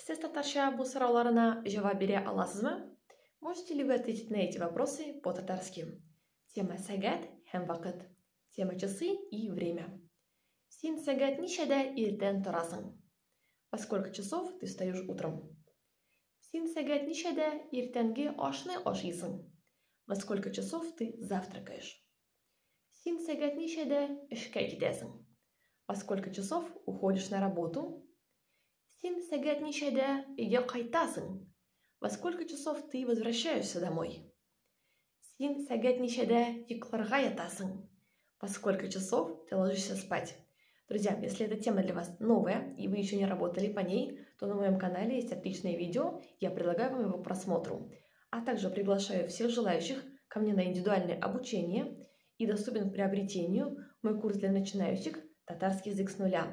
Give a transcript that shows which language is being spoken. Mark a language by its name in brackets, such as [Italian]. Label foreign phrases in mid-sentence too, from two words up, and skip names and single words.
[Tatar] Siz татарша bu сорауларына жауап бере аласызмы? [Russian] Можете ли вы ответить на эти вопросы по-татарски? [Tatar] Тема сәгат һәм вакыт. [Russian] Тема часы и время. [Tatar] Син сәгат ничәдә иртән торасың? [Russian] Во сколько часов ты встаешь утром? [Tatar] Син сәгат ничәдә иртәнге ашны ашыйсың? [Russian] Во сколько часов ты завтракаешь? [Tatar] Син сәгат ничәдә эшкә китәсең? [Russian] Во сколько часов уходишь на работу? [Tatar] Син сәгат ничәдә өйгә кайтасың? [Russian] Во сколько часов ты возвращаешься домой? [Tatar] Син сәгат ничәдә йокларга ятасың? [Russian] Во сколько часов ты ложишься спать? Друзья, если эта тема для вас новая и вы еще не работали по ней, то на моем канале есть отличное видео, я предлагаю вам его к просмотру. А также приглашаю всех желающих ко мне на индивидуальное обучение и доступен к приобретению мой курс для начинающих «Татарский язык с нуля».